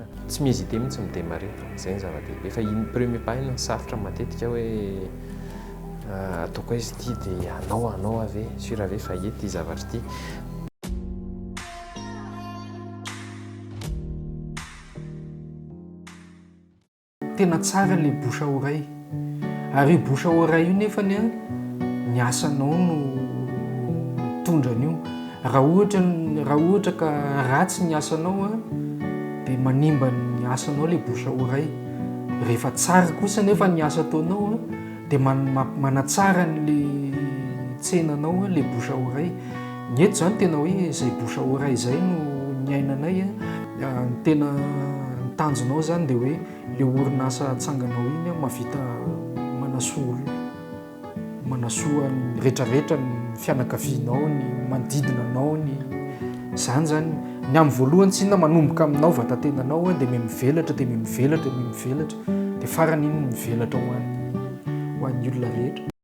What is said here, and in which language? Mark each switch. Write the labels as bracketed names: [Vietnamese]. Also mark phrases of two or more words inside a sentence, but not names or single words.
[Malagasy] Tsy mihezite mihitsy midémarrer, zay ny zava-dehibe. Efa iny [French] premier pas [Malagasy] iny sarotra matetika hoe ataoko izy ity dia anao ave sur ave fa ety ity zavatra ity. Tena tsara le [French] bouche à oreille. [Malagasy] Ary io [French] bouche à oreille [Malagasy] io nefany ny asanao no tondrany io. Raha ohatra ka ratsy ny asanao dia manimba ny asanao le [French] bouche à oreille. [Malagasy] Rehefa tsara kosa nefa ny asa ataonao dia manatsara le tsenanao le [French] bouche à oreille. [Malagasy] Ny eto zany tena hoe izay [French] bouche à oreille [Malagasy] izay no ny ainanay tena tanjonao zany dia hoe le orinasa atsanganao iny mavita manasoa ny rehetrarehetra ny fianakavianao, ny manodidina anao, zany zany ny amin'ny voalohany tsy inona manomboka aminao vatantenanao dia mivelatra dia farany iny mivelatra ho an'ny olona rehetra.